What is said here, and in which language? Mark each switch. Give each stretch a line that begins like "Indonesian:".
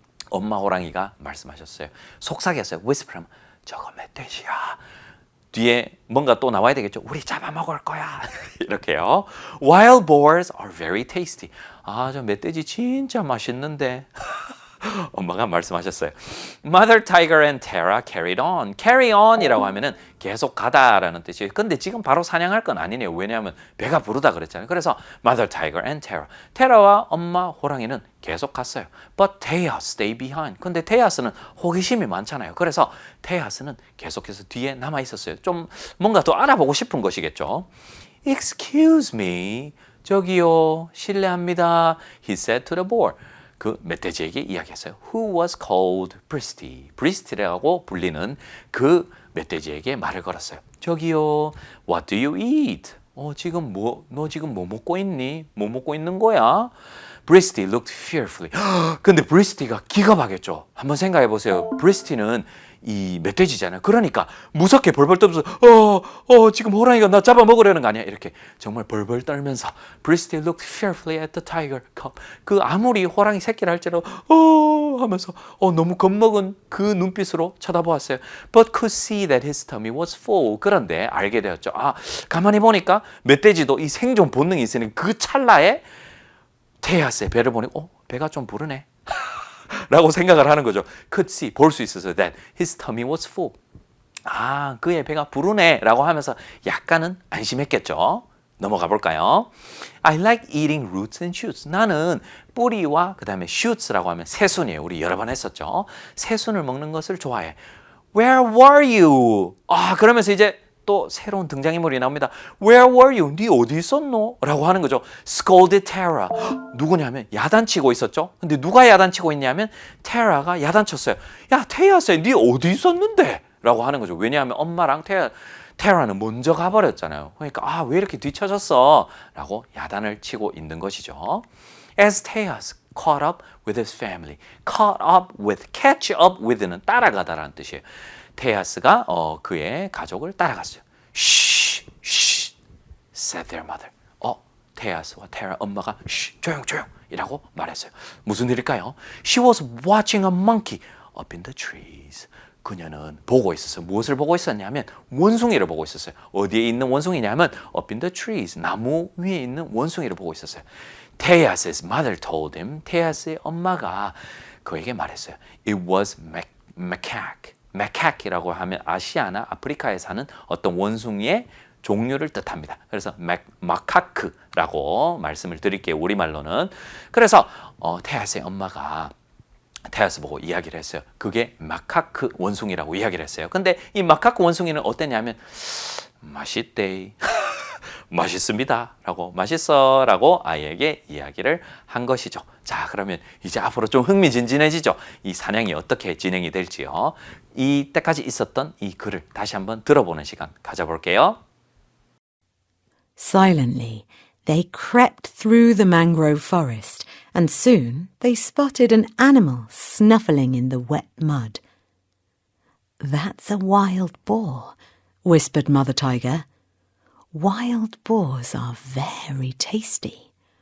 Korean: 엄마 호랑이가 말씀하셨어요. 속삭였어요. whisper 하면 저거 멧돼지야. 뒤에 뭔가 또 나와야 되겠죠. 우리 잡아먹을 거야. 이렇게요.
English: Wild boars are very tasty.
Korean: 아, 저 멧돼지 진짜 맛있는데. 엄마가 말씀하셨어요.
English: Mother Tiger and Tara carried on.
Korean: Carry on이라고 하면은 계속 가다라는 뜻이에요. 근데 지금 바로 사냥할 건 아니네요. 왜냐하면 배가 부르다 그랬잖아요. 그래서
English: Mother Tiger and Tara.
Korean: 테라와 엄마 호랑이는 계속 갔어요.
English: But Tejas stayed behind.
Korean: 근데 테야스는 호기심이 많잖아요. 그래서 테야스는 계속해서 뒤에 남아 있었어요. 좀 뭔가 더 알아보고 싶은 것이겠죠.
English: Excuse me.
Korean: 저기요. 실례합니다.
English: He said to the boar.
Korean: 그 멧돼지에게 이야기했어요.
English: Who was called Bristy.
Korean: 브리스티라고 불리는 그 멧돼지에게 말을 걸었어요. 저기요,
English: what do you eat?
Korean: 지금 너 지금 뭐 먹고 있니? 뭐 먹고 있는 거야?
English: Bristy looked fearfully.
Korean: 근데 브리스티가 기가 막혔죠. 한번 생각해 보세요. 브리스티는 이 멧돼지잖아요. 그러니까 무섭게 벌벌 떨면서 지금 호랑이가 나 잡아먹으려는 거 아니야? 이렇게 정말 벌벌 떨면서
English: Bristy looked fearfully at the tiger cub.
Korean: 그 아무리 호랑이 새끼를 할지라도 하면서 너무 겁먹은 그 눈빛으로 쳐다보았어요.
English: But could see that his tummy was full.
Korean: 그런데 알게 되었죠. 아, 가만히 보니까 멧돼지도 이 생존 본능이 있으니 그 찰나에 테야스의 배를 보니 배가 좀 부르네. 라고 생각을 하는 거죠.
English: Could see,
Korean: 볼 수 있어서
English: that his tummy was full.
Korean: 아, 그의 배가 부르네 라고 하면서 약간은 안심했겠죠. 넘어가 볼까요?
English: I like eating roots and shoots.
Korean: 나는 뿌리와 그 다음에 shoots라고 하면 새순이에요. 우리 여러 번 했었죠. 새순을 먹는 것을 좋아해.
English: Where were you?
Korean: 아, 그러면서 이제 또 새로운 등장인물이 나옵니다.
English: Where were you?
Korean: 네 어디 있었노? 라고 하는 거죠.
English: Scolded Tara.
Korean: 누구냐면 야단치고 있었죠. 근데 누가 야단치고 있냐면 테라가 야단쳤어요. 야, 테야스, 네 어디 있었는데? 라고 하는 거죠. 왜냐하면 엄마랑 테라는 먼저 가버렸잖아요. 그러니까 왜 이렇게 뒤쳐졌어? 라고 야단을 치고 있는 것이죠.
English: As Tejas caught up with his family. Caught up with, catch up with는
Korean: 따라가다라는 뜻이에요. 테야스가 그의 가족을 따라갔어요.
English: Shh, shh, said their mother.
Korean: 테야스와 테라 엄마가 조용 이라고 말했어요. 무슨 일일까요?
English: She was watching a monkey up in the trees.
Korean: 그녀는 보고 있었어요. 무엇을 보고 있었냐면 원숭이를 보고 있었어요. 어디에 있는 원숭이냐면
English: up in the trees.
Korean: 나무 위에 있는 원숭이를 보고 있었어요.
English: Teyas's mother told him.
Korean: 테야스의 엄마가 그에게 말했어요.
English: It was macaque.
Korean: macaque이라고 하면 아시아나 아프리카에 사는 어떤 원숭이의 종류를 뜻합니다. 그래서 마카크라고 말씀을 드릴게요. 우리말로는. 그래서 테야스의 엄마가 테야스 보고 이야기를 했어요. 그게 마카크 원숭이라고 이야기를 했어요. 근데 이 마카크 원숭이는 어땠냐면 맛있대. 맛있습니다. 라고 맛있어 라고 아이에게 이야기를 한 것이죠. 자, 그러면 이제 앞으로 좀 흥미진진해지죠. 이 사냥이 어떻게 진행이 될지요. 이때까지 있었던 이 글을 다시 한번 들어보는 시간 가져볼게요.
English: Silently, they crept through the mangrove forest and soon they spotted an animal snuffling in the wet mud. "That's a wild boar," whispered Mother Tiger. "Wild boars are very tasty."